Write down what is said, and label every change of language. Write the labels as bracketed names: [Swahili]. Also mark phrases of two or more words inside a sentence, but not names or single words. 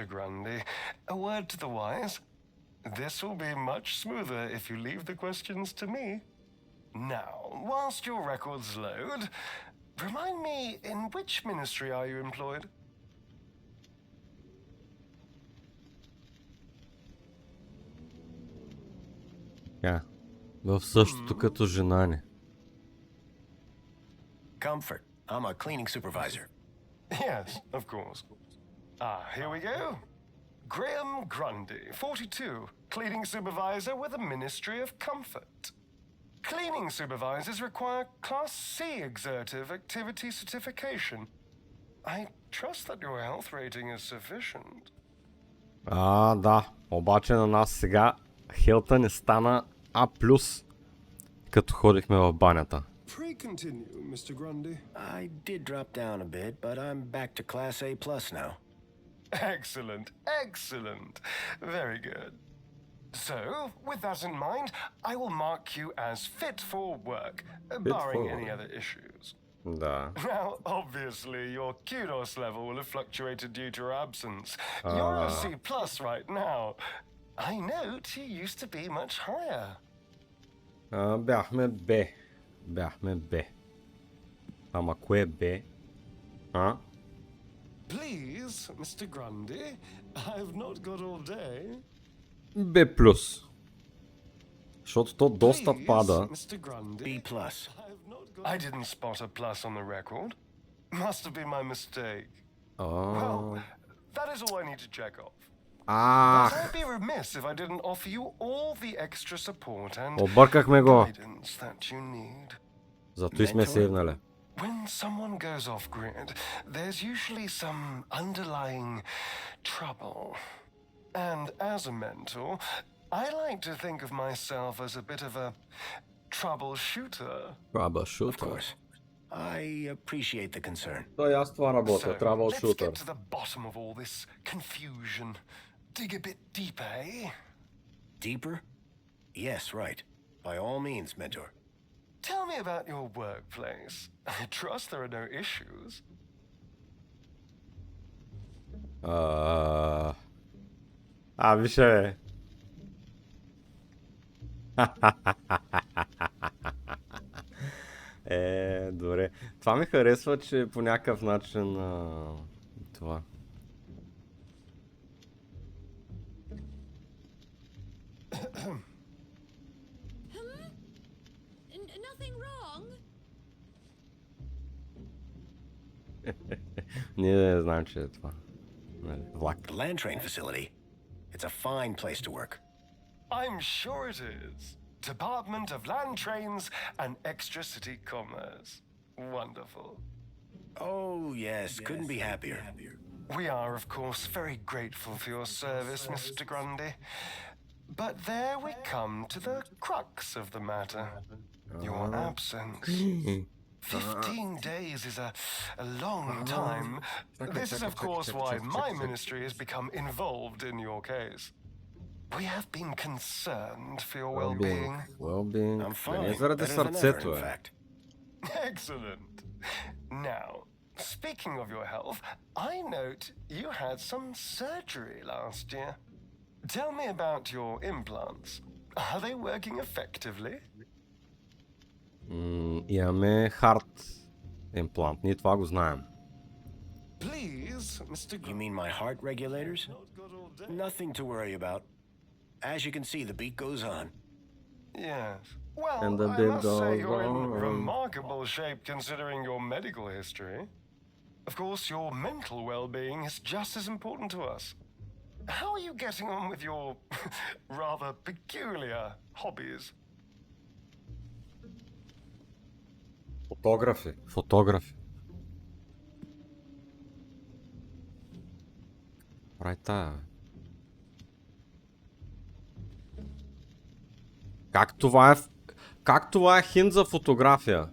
[English] Grundy, a word to the wise. This will be much smoother if you leave the questions to me. Now, whilst your records load, remind me, in which ministry are you employed? Yeah. [Bulgarian] В същото като жена ни. [English] Comfort. I'm a cleaning supervisor. Yes, of course. Ah, here we go. Graham Grundy, 42, cleaning supervisor with the Ministry of Comfort. Cleaning supervisors require Class C exertive activity certification. I trust that your health rating is sufficient. [Bulgarian] Да. Обаче на нас сега хелта не стана А+, като ходихме в банята. [English] Pray continue, Mr. Grundy. I did drop down a bit, but I'm back to Class A+ now. Excellent, excellent. Very good. So, with that in mind, I will mark you as fit for work, barring for any work. other issues. [Bulgarian] Да. [English] Now, obviously, your kudos level will have fluctuated due to your absence. You're a C+ right now. I note you used to be much higher. [Bulgarian] Бяхме Б. Бяхме Б. Ама кое е Б? А? [English] Please, Mr. Grundy, I've not got all day. [Bulgarian] Б+. Защото то доста [English] Please, [Bulgarian] пада. [English] Mr. Grundy, B+. I've not got I didn't spot a plus on the record. Must have been my mistake. [Bulgarian] А. [English] Well, that is all I need to check off. But [Bulgarian] Ах, [English] I'd be remiss if I didn't offer you all the extra support and [Bulgarian] объркахме го. [English] guidance that you need. [Bulgarian] Зато и сме сейвнали. [English] When someone goes off grid, there's usually some underlying trouble. And as a mentor, I like to think of myself as a bit of a troubleshooter. Of Troubleshooter. course. I appreciate the concern. [Bulgarian] Той аз това работя. [English] So, let's Troubleshooter. get to the bottom of all this confusion. Dig a bit deeper, eh? Deeper? Yes, right. By all means, Mentor. Tell me about your workplace. I trust there are no issues. [Bulgarian] Виж бе. Добре. Това ми харесва, че по някакъв начин това. Nothing wrong? Ние не знаем, че е това. Влак. [English] The land train facility. It's a fine place to work. I'm sure it is. Department of Land Trains and Extra City Commerce. Wonderful. Oh, yes. Couldn't be happier. We are, of course, very grateful for your service, Mr. Grundy. But there we come to the crux of the matter. Your absence. 15 days is a long time. This is, of course, why my ministry has become involved in your case. We have been concerned for your well-being. Well-being. I'm fine. [Bulgarian] Не заради [English] Better than ever, [Bulgarian] сърцето [English] in [Bulgarian] е. [English] fact. Excellent. Now, speaking of your health, I note you had some surgery last year. Tell me about your implants. Are they working effectively? [Bulgarian] Имаме [English] heart implant. [Bulgarian] Ние това го знаем. [English] Please, Mr. You mean my heart regulators? Not good all day. Nothing to worry about. As you can see, the beat goes on. Yes. Well, And the I bit must say goes you're in on. remarkable shape considering your medical history. Of course, your mental well-being is just as important to us. How are you getting on with your rather peculiar hobbies? [Bulgarian] Фотографи. Прави тая, бе. Как това е хинт за фотография?